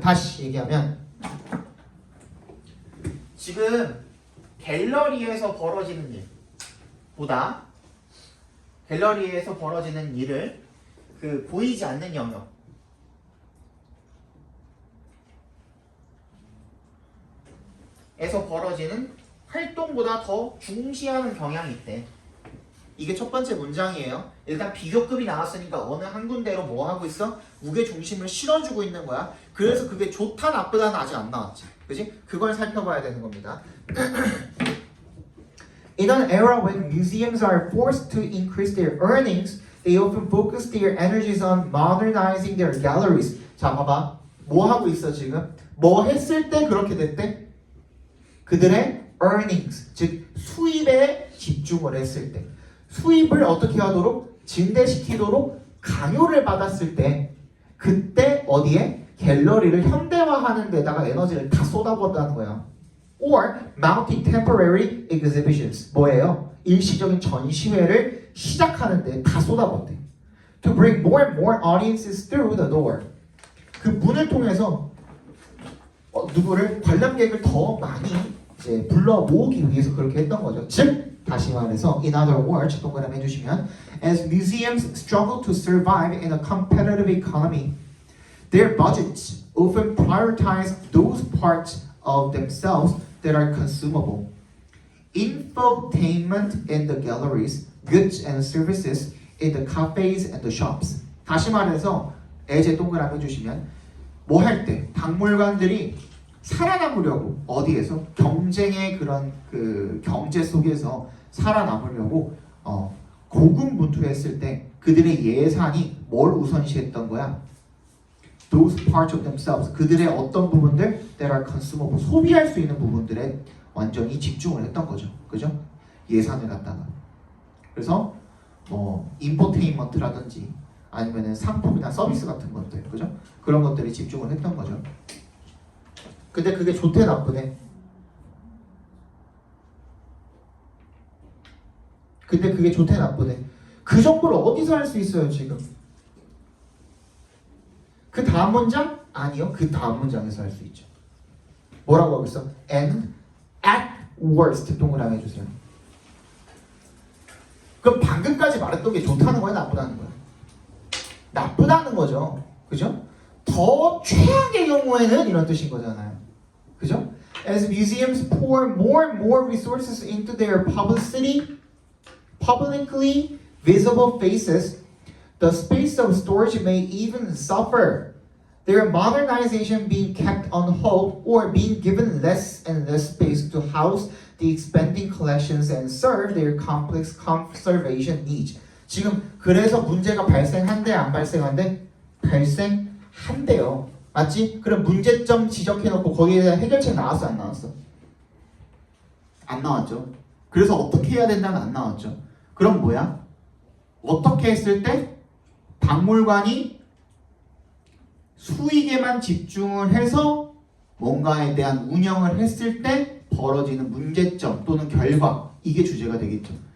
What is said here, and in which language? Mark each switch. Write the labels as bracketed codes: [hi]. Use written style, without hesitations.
[ko] 다시 얘기하면 지금 갤러리에서 벌어지는 일보다 갤러리에서 벌어지는 일을 그 보이지 않는 영역 에서 벌어지는 활동보다 더 중시하는 경향이 있대. 이게 첫 번째 문장이에요. 일단 비교급이 나왔으니까 어느 한 군데로 뭐 하고 있어? 무게 중심을 실어주고 있는 거야. 그래서 그게 좋다 나쁘다는 아직 안 나왔지. 그지? 그걸 살펴봐야 되는 겁니다. [en] In an era when museums are forced to increase their earnings, they often focus their energies on modernizing their galleries. [ko] 자, 봐봐. 뭐 하고 있어 지금? 뭐 했을 때 그렇게 됐대? 그들의 earnings, 즉 수입에 집중을 했을 때, 수입을 어떻게 하도록? 증대시키도록 강요를 받았을 때, 그때 어디에? 갤러리를 현대화하는 데다가 에너지를 다 쏟아부었다는 거야. [en] Or mounting temporary exhibitions. [ko] 뭐예요? 일시적인 전시회를 시작하는 데 다 쏟아부었대. [en] To bring more and more audiences through the door. [ko] 그 문을 통해서 누구를 관람객을 더 많이 이제 불러 모으기 위해서 그렇게 했던 거죠. 즉 다시 말해서 [en] in other words [ko] 동그라미 해주시면 [en] as museums struggle to survive in a competitive economy, their budgets often prioritize those parts of themselves that are consumable. Infotainment in the galleries, goods and services in the cafes and the shops. [ko] 다시 말해서 에제 동그라미 해주시면 뭐 할 때 박물관들이 살아남으려고 어디에서 경쟁의 그런 그 경제 속에서 살아남으려고 고군분투했을 때 그들의 예산이 뭘 우선시했던 거야? [en] Those parts of themselves. [ko] 그들의 어떤 부분들 [en] that are consumable. [ko] 소비할 수 있는 부분들에 완전히 집중을 했던 거죠. 그죠? 예산을 갖다가. 그래서 인포테인먼트라든지 아니면은 상품이나 서비스 같은 것들, 그죠? 그런 것들에 집중을 했던 거죠. 근데 그게 좋대 나쁘대? 근데 그게 좋대 나쁘대? 그 정보를 어디서 할 수 있어요 지금? 그 다음 문장? 아니요, 그 다음 문장에서 할 수 있죠. 뭐라고 하고 있어? [en] And at worst [ko] 동그라미 해주세요. 그럼 방금까지 말했던 게 좋다는 거야, 나쁘다는 거야? 나쁘다는 거죠, 그죠? 더 최악의 경우에는 이런 뜻인 거잖아요, 그죠? [en] As museums pour more and more resources into their publicly visible faces, the space of storage may even suffer. Their modernization being kept on hold or being given less and less space to house the expanding collections and serve their complex conservation needs. [ko] 지금 그래서 문제가 발생한대 안 발생한대? 발생한대요. 맞지? 그럼 문제점 지적해놓고 거기에 대한 해결책 나왔어 안 나왔어? 안 나왔죠. 그래서 어떻게 해야 된다는 안 나왔죠. 그럼 뭐야? 어떻게 했을 때 박물관이 수익에만 집중을 해서 뭔가에 대한 운영을 했을 때 벌어지는 문제점 또는 결과, 이게 주제가 되겠죠.